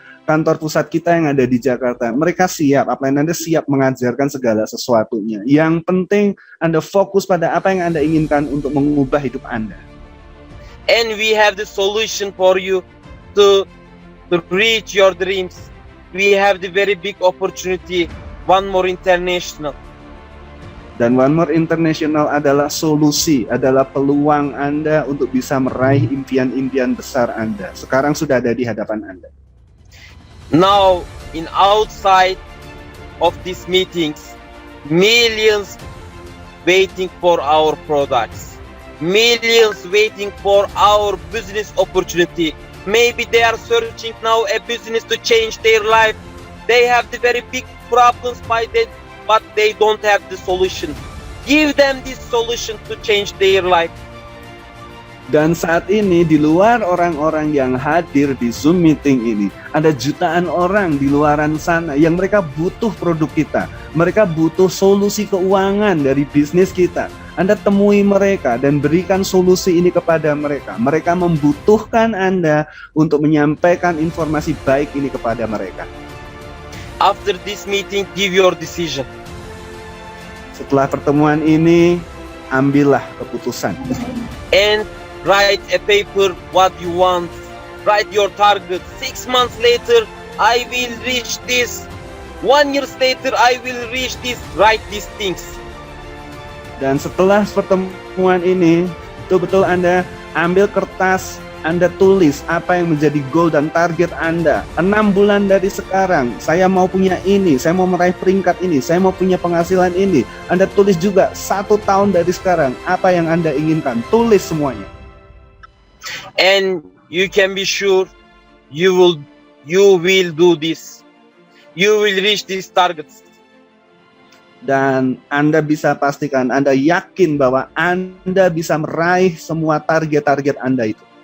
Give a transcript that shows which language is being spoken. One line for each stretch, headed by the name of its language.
Indonesian: Kantor pusat kita yang ada di Jakarta, mereka siap, upline Anda siap mengajarkan segala sesuatunya. Yang penting Anda fokus pada apa yang Anda inginkan untuk mengubah hidup Anda.
English: And we have the solution for you to reach your dreams. We have the very big opportunity, One More International.
Indonesian: Dan One More International adalah solusi, adalah peluang Anda untuk bisa meraih impian-impian besar Anda. Sekarang sudah ada di hadapan Anda.
English: Now, in outside of these meetings, millions waiting for our products, millions waiting for our business opportunity. Maybe they are searching now a business to change their life. They have the very big problems by that, but they don't have the solution. Give them this solution to change their life.
Indonesian: Dan saat ini di luar orang-orang yang hadir di Zoom meeting ini, ada jutaan orang di luaran sana yang mereka butuh produk kita. Mereka butuh solusi keuangan dari bisnis kita. Anda temui mereka dan berikan solusi ini kepada mereka. Mereka membutuhkan Anda untuk menyampaikan informasi baik ini kepada mereka.
English: After this meeting, give your decision.
Indonesian: Setelah pertemuan ini, ambillah keputusan.
English: And write a paper what you want, write your target. 6 months later, I will reach this. 1 year later, I will reach this. Write these things.
Indonesian: Dan setelah pertemuan ini, betul-betul Anda ambil kertas, Anda tulis apa yang menjadi goal dan target Anda. 6 bulan dari sekarang, saya mau punya ini, saya mau meraih peringkat ini, saya mau punya penghasilan ini. Anda tulis juga 1 tahun dari sekarang, apa yang Anda inginkan. Tulis semuanya.
English: And you can be sure you will do this. You will reach these targets.
Indonesian: Dan Anda bisa pastikan, Anda yakin bahwa Anda bisa meraih semua target-target Anda itu.